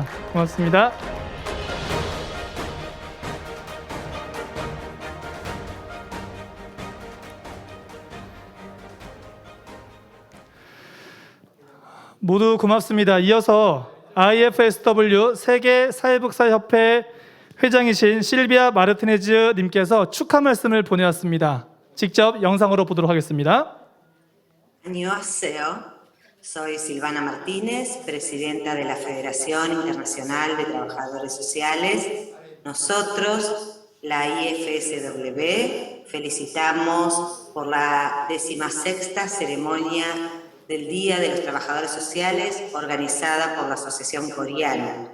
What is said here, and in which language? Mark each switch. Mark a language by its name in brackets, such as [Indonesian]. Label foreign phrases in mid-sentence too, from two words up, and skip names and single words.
[Korean] 고맙습니다. 모두 고맙습니다. 이어서 IFSW 세계 사회복지사협회 회장이신 실비아 마르티네즈 님께서 축하 말씀을 보내왔습니다. 직접 영상으로 보도록 하겠습니다. Annyeonghaseyo. [Spanish] Soy Silvana Martínez, presidenta de la Federación Internacional de Trabajadores Sociales. Nosotros, la IFSW, felicitamos por la 16ª ceremonia del Día de los Trabajadores Sociales organizada por la Asociación Coreana.